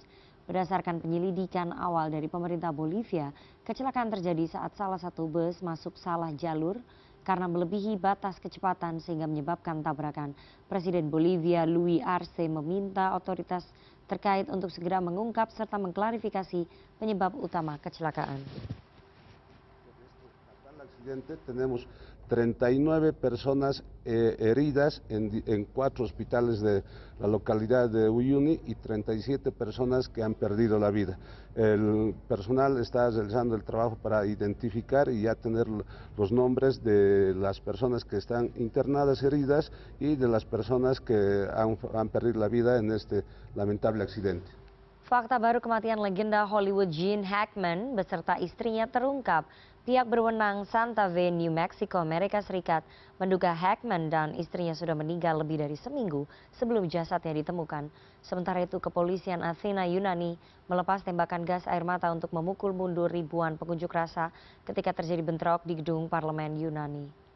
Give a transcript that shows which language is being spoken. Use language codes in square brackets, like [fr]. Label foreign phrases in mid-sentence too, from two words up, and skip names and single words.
[id] Berdasarkan penyelidikan awal dari pemerintah Bolivia, kecelakaan terjadi saat salah satu bus masuk salah jalur karena melebihi batas kecepatan sehingga menyebabkan tabrakan. Presiden Bolivia Luis Arce meminta otoritas terkait untuk segera mengungkap serta mengklarifikasi penyebab utama kecelakaan. [es] Tenemos 39 personas heridas en 4 hospitales de la localidad de Uyuni y 37 personas que han perdido la vida. El personal está realizando el trabajo para identificar y ya tener los nombres de las personas que están internadas heridas y de las personas que han perdido la vida en este lamentable accidente. [id] Fakta baru kematian legenda Hollywood Gene Hackman beserta istrinya terungkap. Pihak berwenang Santa Fe, New Mexico, Amerika Serikat menduga Hackman dan istrinya sudah meninggal lebih dari seminggu sebelum jasadnya ditemukan. Sementara itu kepolisian Athena, Yunani melepas tembakan gas air mata untuk memukul mundur ribuan pengunjuk rasa ketika terjadi bentrok di gedung parlemen Yunani.